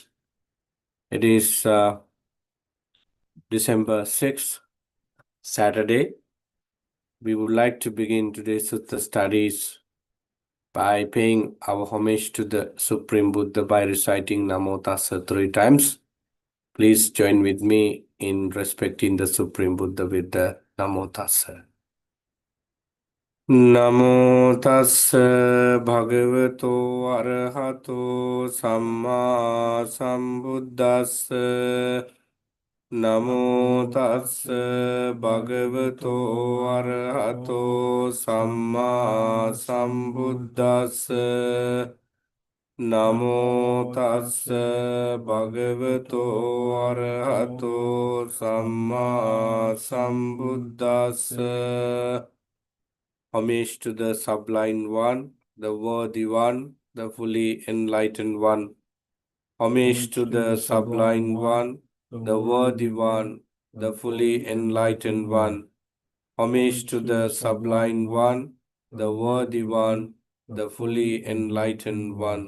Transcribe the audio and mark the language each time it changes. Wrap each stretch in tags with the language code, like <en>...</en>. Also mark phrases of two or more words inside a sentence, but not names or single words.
<en>It is December 6th, Saturday. We would like to begin today's Sutta Studies by paying our homage to the Supreme Buddha by reciting Namo Tassa 3 times. Please join with me in respecting the Supreme Buddha with the Namo Tassa.</en> <pi>Namo tassa bhagavato arahato samma sambuddhassa. Namo tassa bhagavato arahato samma sambuddhassa. Namo tassa bhagavato arahato samma sambuddhassa.</pi> <en>Homage to the Sublime One, the Worthy One, the Fully Enlightened One. Homage to the Sublime One, the Worthy One, the Fully Enlightened One. Homage to the Sublime One, the Worthy One, the Fully Enlightened One.</en>